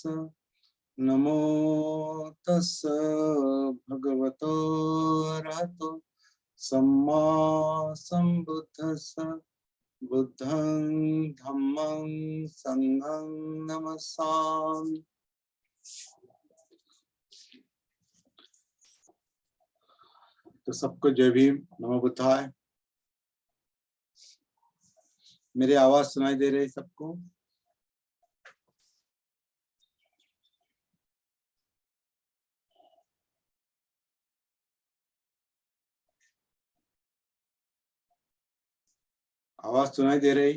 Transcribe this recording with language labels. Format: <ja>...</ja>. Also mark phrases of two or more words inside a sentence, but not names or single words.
<pi>नमो तस् भगवतो अरहतो सम्मा सम्बुद्धस्स। बुद्धं धम्मं संघं नमस्सामि।</pi> <hi>तो सबको जय भीम,</hi> <pi>नमो बुद्धाय।</pi> <hi>मेरी आवाज सुनाई दे रही है सबको? आवाज सुनाई दे रही?</hi>